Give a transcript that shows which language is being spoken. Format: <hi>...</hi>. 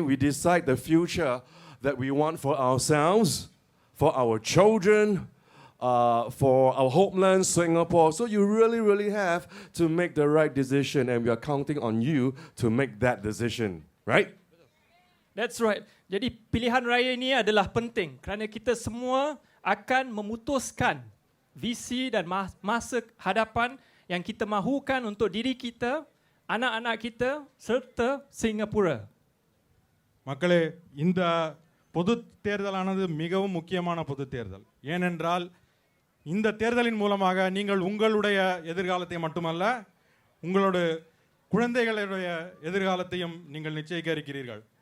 <en>We decide the future that we want for ourselves, for our children, for our homeland, Singapore. So you really, really have to make the right decision, and we are counting on you to make that decision, right? That's right.</en> <ms>Jadi pilihan raya ini adalah penting kerana kita semua akan memutuskan visi dan masa hadapan yang kita mahukan untuk diri kita, anak-anak kita serta Singapura.</ms> <ta>மக்களே, இந்த பொது தேர்தலானது மிகவும் முக்கியமான பொது தேர்தல். ஏனென்றால் இந்த தேர்தலின் மூலமாக நீங்கள் உங்களுடைய எதிர்காலத்தை மட்டுமல்ல, உங்களுடைய குழந்தைகளுடைய எதிர்காலத்தையும் நீங்கள் நிச்சயிக்க இருக்கிறீர்கள்.</ta>